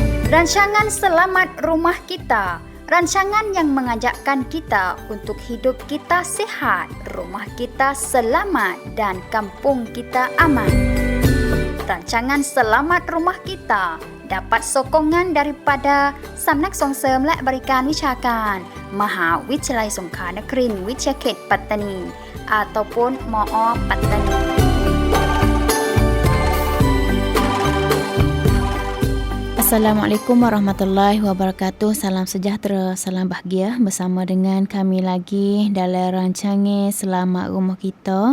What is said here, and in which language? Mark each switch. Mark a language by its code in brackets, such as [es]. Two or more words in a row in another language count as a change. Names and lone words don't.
[ms] Rancangan Selamat Rumah Kita, rancangan yang mengajakkan kita untuk hidup kita sihat, rumah kita selamat dan kampung kita aman. Rancangan Selamat Rumah Kita dapat sokongan daripada Samnak Songsem [th] และบริการวิชาการมหาวิทยาลัยสงขลานครินทร์วิทยาเขตปัตตานี [ms] ataupun MOO Pattani. Assalamualaikum warahmatullahi wabarakatuh. Salam sejahtera, salam bahagia. Bersama dengan kami lagi dalam rancangan Selamat Rumah Kita.